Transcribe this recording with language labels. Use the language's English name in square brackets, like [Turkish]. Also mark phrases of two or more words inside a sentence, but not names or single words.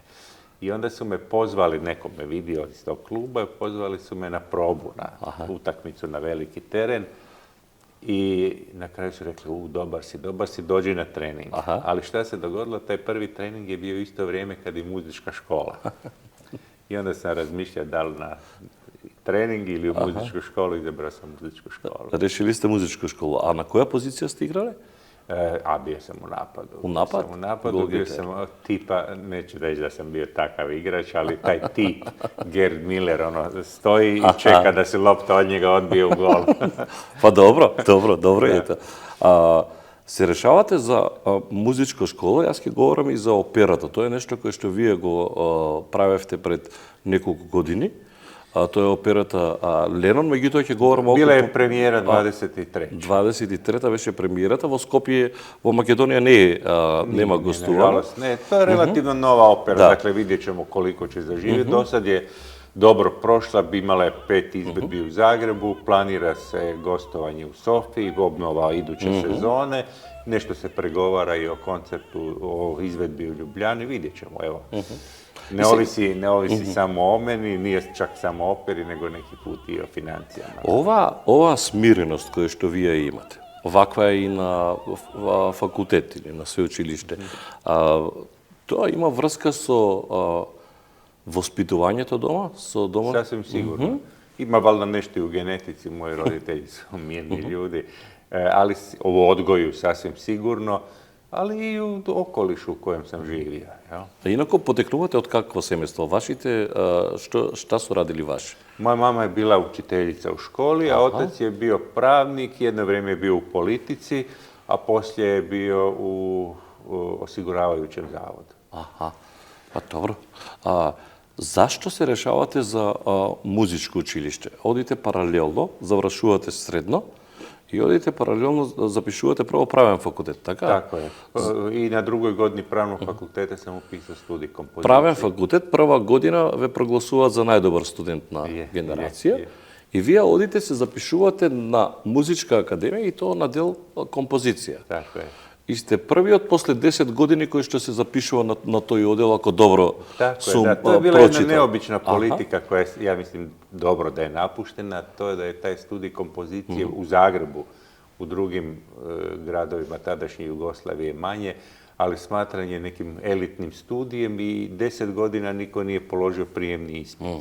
[Croatian] I onda su me pozvali, neko me vidio iz tog kluba, pozvali su me na probu, na utakmicu na veliki teren. I na kraju su rekli, dobar si, dođi na trening. Aha. Ali šta se dogodilo, taj prvi trening je bio isto vrijeme kad i muzička škola. I onda sam razmišljao da li na trening ili u muzičku školu, izabrao sam muzičku školu. [Macedonian] Решили сте музичка школа. А на која позиција сте играле? [Croatian] A bio sam u napadu. U napad? Bio sam u napadu, Golgeter. bio sam tipa, neću reći da sam bio takav igrač, ali taj tip, Gerd Miller, ono, stoji i čeka da se lopta od njega odbije u gol. [Macedonian] Па добро е тоа. Се решавате за музичка школа, јас ќе говорам и за операта. Тоа е нешто кое што вие го правевте пред неколку години. Тоа е операта Ленон, меѓутоа ќе говорам [Croatian] Bila je premijera 23. [Macedonian] 23-та беше премиерата во Скопје, во Македонија нема гостувано. [Croatian] Nažalost, ne, to je relativno nova opera, Da. dakle vidjet ćemo koliko će zaživjeti. Do sad je dobro prošla, imala je 5 izvedbi u Zagrebu, planira se gostovanje u Sofiji, obnova iduće sezone, nešto se pregovara i o koncertu, o izvedbi u Ljubljani, vidjet ćemo, evo. Ne ovisi samo o meni, nije čak samo o operi, nego neki put i o financijama. [Macedonian] Ова смиреност која што вие имате, ваква е и на факултет или на свеучилиште, тоа има врска со воспитувањето дома, со дома? [Croatian] Sasvim sigurno. Ima valjda nešto i u genetici, moji roditelji su mirni ljudi, ali o odgoju sasvim sigurno, ali i u okolišu u kojem sam živio. Jel? [Macedonian] Инако потекнувате од какво семејство? Вашите, [Croatian] šta su radili vaši? Moja mama je bila učiteljica u školi, a otac je bio pravnik, jedno vrijeme je bio u politici, a poslije je bio u osiguravajućem zavodu. [Macedonian] Аха, па добро. Зашто се решавате за музичко училиште? Одите паралелно, завршувате средно и одите паралелно, запишувате прво правен факултет, така? [Croatian] Tako je. I na drugoj godini pravnog fakulteta sam upisao studij kompozicije. [Macedonian] Правен факултет, прва година ве прогласуваат за најдобар студент на генерација. е. И вие одите се запишувате на музичка академија и тоа на дел композиција. [Croatian] Tako je. [Macedonian] И сте првиот после 10 години кој што се запишува на тој одел, ако добро [Croatian] Tako je, [Macedonian] сум [Croatian] da. To je bila jedna [Macedonian] прочитал. [Croatian] neobična politika koja je, ja mislim, dobro da je napuštena. To je da je taj studij kompozicije u Zagrebu, u drugim gradovima tadašnje Jugoslavije manje, ali smatran je nekim elitnim studijem i 10 godina niko nije položio prijemni ispit.